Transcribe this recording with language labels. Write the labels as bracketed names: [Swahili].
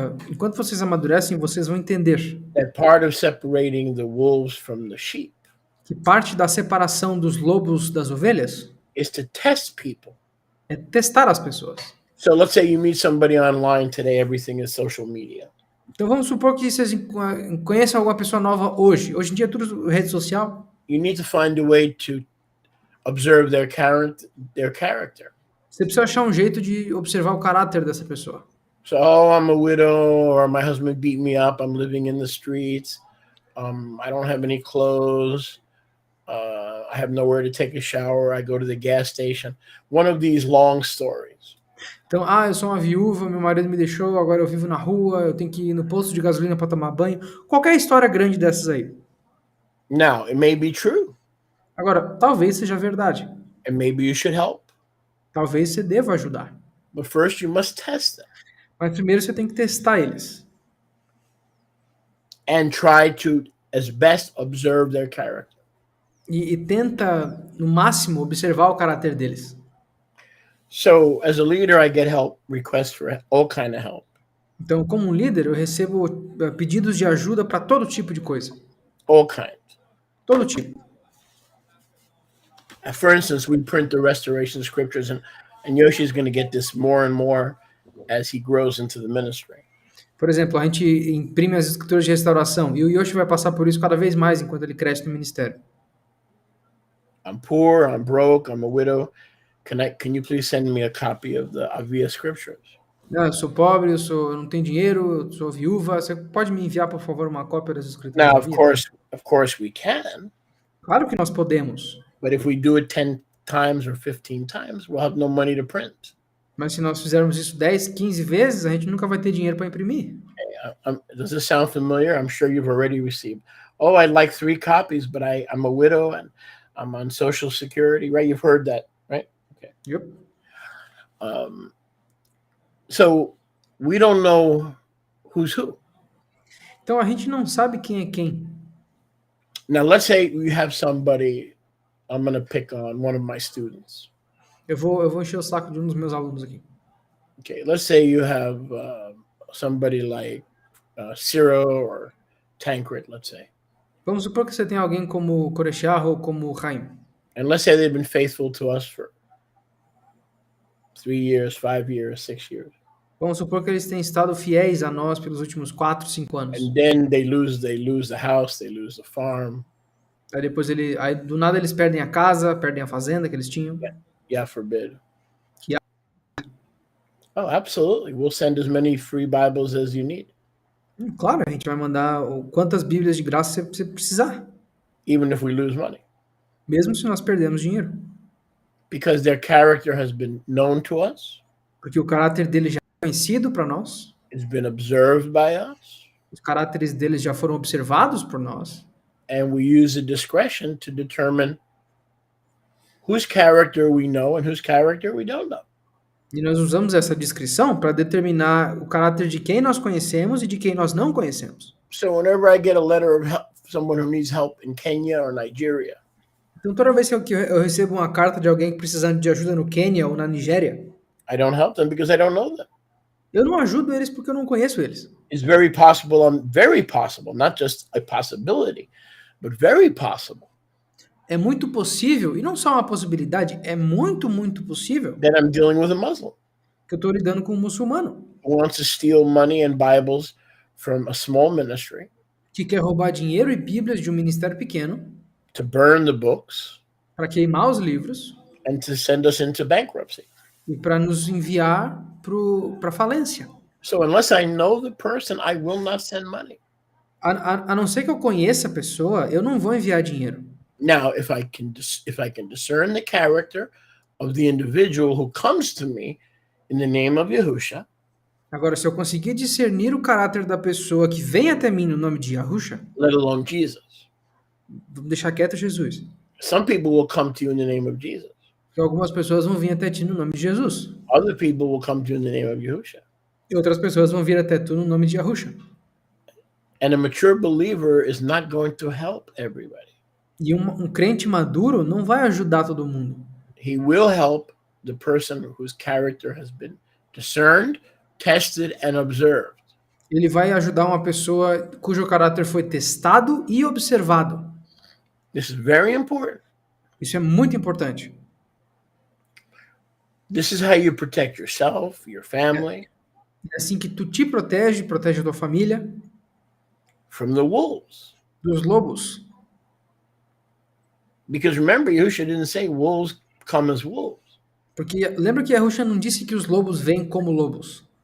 [Portuguese] enquanto vocês amadurecem, vocês vão entender [English] that part of separating the wolves from the sheep [Portuguese] que parte da separação dos lobos das ovelhas [English] is to test people. [Portuguese] é testar as pessoas. [English] So let's say you meet somebody online today, everything is social media. [Portuguese] Então vamos supor que vocês conheçam alguma pessoa nova hoje. Hoje em dia é tudo rede social. [English] You need to find a way to observe their character. [Portuguese] Você precisa achar um jeito de observar o caráter dessa pessoa. [English] So, oh, I'm a widow, or my husband beat me up. I'm living in the streets. I don't have any clothes. I have nowhere to take a shower. I go to the gas station. One of these long stories. [Portuguese] Então, eu sou uma viúva, meu marido me deixou, agora eu vivo na rua, eu tenho que ir no posto de gasolina para tomar banho. Qualquer história grande dessas aí. [English] Now, it may be true, [Portuguese] Agora, talvez seja verdade. [English] and maybe you should help. [Portuguese] Talvez você deva ajudar. [English] But first, you must test them [Portuguese] Mas primeiro você tem que testar eles. [English] and try to, as best, observe their character. [Portuguese] E tenta, no máximo, observar o caráter deles. [English] So, as a leader, I get help requests for all kind of help. [Portuguese] Então, como um líder, eu recebo pedidos de ajuda para todo tipo de coisa. [English] All kind. [Portuguese] Todo tipo. [English] For instance, we print the restoration scriptures, and Yoshi is going to get this more and more as he grows into the ministry. [Portuguese] Por exemplo, a gente imprime as escrituras de restauração e o Yoshi vai passar por isso cada vez mais enquanto ele cresce no ministério. [English] I'm poor, I'm broke, I'm a widow. Can you please send me a copy of the Avia scriptures? [Portuguese] Eu sou pobre, eu não tenho dinheiro, eu sou viúva. Você pode me enviar, por favor, uma cópia das escrituras? [English] Now, [Portuguese] da [English] of [Portuguese] Bíblia? [English] course we can, [Portuguese] Claro que nós podemos, [English] but if we do it 10 times or 15 times, we'll have no money to print. [Portuguese] mas se nós fizermos isso 10, 15 vezes, a gente nunca vai ter dinheiro para imprimir. [English] Does this sound familiar? I'm sure you've already received. Oh, I'd like 3 copies, but I'm a widow and I'm on Social Security, right? You've heard that, right? Okay. Yep. So we don't know who's who. [Portuguese] Então a gente não sabe quem é quem. [English] Now, let's say you have somebody, I'm going to pick on one of my students. [Portuguese] Eu vou encher o saco de um dos meus alunos aqui. [English] Okay, let's say you have somebody like Cyril or Tancred, let's say. [Portuguese] Vamos supor que você tem alguém como Koreshiah ou como Chaim. [English] And let's say they've been faithful to us for 3 years, 5 years, 6 years. [Portuguese] Vamos supor que eles têm estado fiéis a nós pelos últimos 4, 5 anos. [English] And then they lose the house, they lose the farm. [Portuguese] Aí depois aí do nada eles perdem a casa, perdem a fazenda que eles tinham. [English] Yeah, forbid. Yeah. Oh, absolutely. We'll send as many free Bibles as you need, [Portuguese] Claro, a gente vai mandar quantas Bíblias de graça você precisar, [English] even if we lose money, [Portuguese] mesmo se nós perdemos dinheiro. [English] because their character has been known to us, [Portuguese] Porque o caráter deles já é conhecido para nós, [English] it's been observed by us, [Portuguese] os caráteres deles já foram observados por nós, [English] and we use the discretion to determine whose character we know and whose character we don't know. [Portuguese] e nós usamos essa descrição para determinar o caráter de quem nós conhecemos e de quem nós não conhecemos. [English] So whenever I get a letter of help, someone who needs help in Kenya or Nigeria, [Portuguese] Então, toda vez que eu recebo uma carta de alguém precisando de ajuda no Quênia ou na Nigéria, [English] I don't help them because I don't know them. [Portuguese] eu não ajudo eles porque eu não conheço eles. [English] It's very possible, not just a possibility, but very possible [Portuguese] É muito possível, e não só uma possibilidade, é muito, muito possível [English] that I'm dealing with a Muslim [Portuguese] que eu estou lidando com um muçulmano [English] who wants to steal money and Bibles from a small ministry, [Portuguese] que quer roubar dinheiro e bíblias de um ministério pequeno [English] to burn the books, [Portuguese] para queimar os livros [English] and to send us into bankruptcy. [Portuguese] e para nos enviar para falência. [English] So unless I know the person, I will not send money. [Portuguese] A não ser que eu conheça a pessoa, eu não vou enviar dinheiro. [English] Now, if I can discern the character of the individual who comes to me in the name of Yahusha, [Portuguese] Agora, se eu conseguir discernir o caráter da pessoa que vem até mim no nome de Yahusha, [English] let alone Jesus. [Portuguese] vamos deixar quieto Jesus. [English] Some people will come to you in the name of Jesus. [Portuguese] Porque algumas pessoas vão vir até ti no nome de Jesus. [English] Other people will come to you in the name of Yahusha. [Portuguese] E outras pessoas vão vir até tu no nome de Yahusha. [English] And a mature believer is not going to help everybody. [Portuguese] E um crente maduro não vai ajudar todo mundo. [English] He will help the person whose character has been discerned, tested, and observed. [Portuguese] Ele vai ajudar uma pessoa cujo caráter foi testado e observado. [English] This is very important. [Portuguese] Isso é muito importante. [English] This is how you protect yourself, your family, [Portuguese] É assim que tu te protege, protege a tua família [English] from the wolves. [Portuguese] dos lobos. [English] Because remember, Yahusha didn't say wolves come as wolves. [Portuguese] Porque lembra que Yahusha não disse que os lobos vêm como lobos.